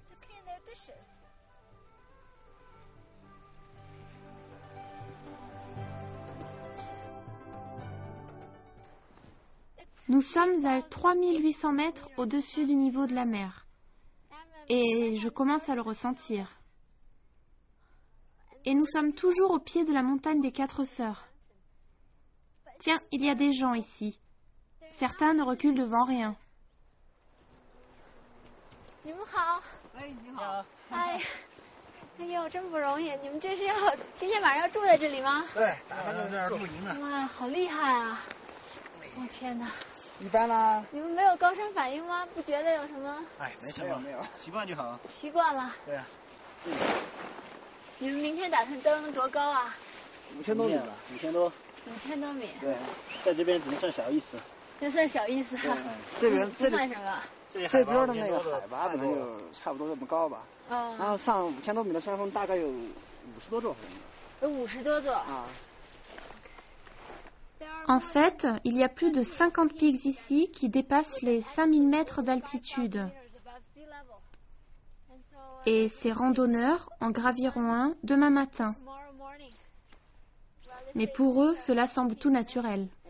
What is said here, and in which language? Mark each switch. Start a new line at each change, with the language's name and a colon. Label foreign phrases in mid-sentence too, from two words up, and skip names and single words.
French: Nous sommes à 3800 mètres au-dessus du niveau de la mer. Et je commence à le ressentir. Et nous sommes toujours au pied de la montagne des 4 Sœurs. Tiens, il y a des gens ici. Certains ne reculent devant rien.
Chinese: 你们好。你好。哎呦，真不容易！你们这是要今天晚上要住在这里吗？对，打算在这儿住一呢。哇，好厉害啊！我天哪！一般啦。你们没有高山反应吗？不觉得有什么？哎，没什么，没有，习惯就好。习惯了。对啊。你们明天打算登多高啊？5000多米吧，5000多。 5000多米。对，在这边只能算小意思。这算小意思。这边这算什么？这边的那个海拔可能就差不多这么高吧。然后上5000多米的山峰大概有50多座。有50多座。啊。
French: En fait, il y a plus de 50 pics ici qui dépassent les 5000 mètres d'altitude. Et ces randonneurs en graviront un demain matin. Mais pour eux, cela semble tout naturel.